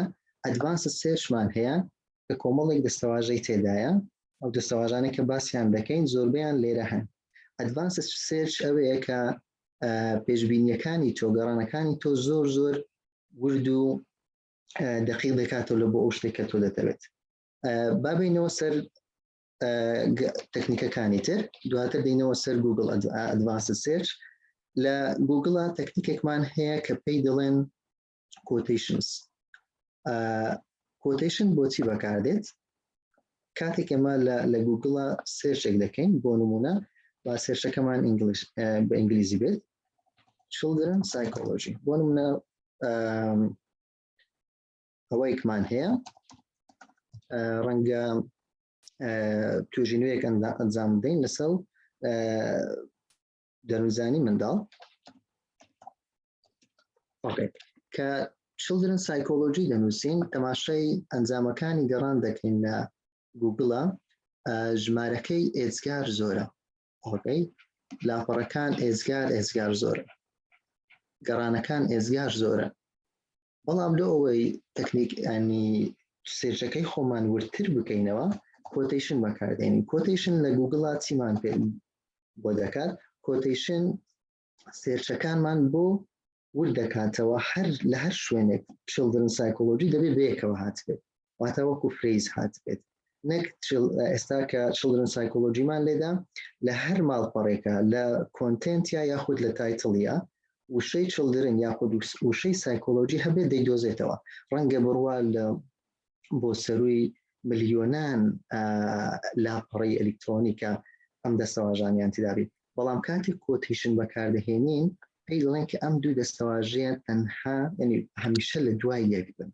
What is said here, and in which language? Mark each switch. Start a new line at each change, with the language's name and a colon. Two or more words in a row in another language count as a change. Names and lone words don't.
English: advanced search
Central Kurdish: هەیە کە کۆمەڵێک دەستەواژەی تێدایە ئەو دەستەواژانێک کە باسییان دەکەین زۆربیان لێرە هەن
English: advanced search
Central Kurdish: ئەوەیە کە پێشبینیەکانی تۆ گەڕانەکانی تۆ زۆر زۆر ورد و دقیق دەکاتەوە لە بۆ ئەو شتێک کە تۆ دەتەوێت بابینەوە سەر تەکنیکەکانی تر دواتر دێنەوە سەر
English: Google advanced search
Central Kurdish: لە گوگڵە تەکنیکێکمان هەیە کە پێی دەڵێن کۆتیشنز کۆتیشن بۆچی بەکاردێت کاتێک ئێمە لە گوگڵە سێرچێک دەکەین بۆ نمونە با سێرچەکەمان بە ئینگلیزی بێت
English: children psychology
Central Kurdish: بۆ نمونە ئەوەیەکمان هەیە ڕەنگە توێژینەوەیەک ئەنجام بدەین لەسەر دەروزانی منداڵ کە
English: children psychology
Central Kurdish: دەنووسین تەماشای ئەنجامەکانی گەڕان دەکەین لە گوگڵە ژمارەکەی ئێجگار زۆرە لاپەڕەکان ئێجگار زۆرە گەڕانەکان ئێجگار زۆرە بەڵام لە ئەوەی تەکنیک ینی سێرچەکەی خۆمان ورتر بکەینەوە کۆتیشن بەکاردێنین کۆتیشن لە گوگڵا چیمان پێ بۆ دەکات کۆتیشن سێرچەکانمان بۆ ورد دەکاتەوە لە هەر شوێنێک children psychology دەبێت بەیەکەوە هاتبێت واتە وەکو فرێز هاتبێت نەک ئێستا کە
English: children psychology
Central Kurdish: مان لێدا لە هەر ماڵپەڕێکە لە کۆنتێنتیا یاخود لە تایتڵیا وشەی children یاخود وشەی psychology هەبێت دەیدۆزێتەوە ڕەنگە بڕوا لە بۆ سەروی ملیۆنان لاپەڕی ئەلیکترۆنیکە ئەم دەستەواژانیان تدابێت بەڵام کاتی کۆتیشن بەکاردەهێنین پێی دەڵێن کە ئەم دوو دەستەواژەیە تەنها ینی هەمیشە لە دوای یەک بن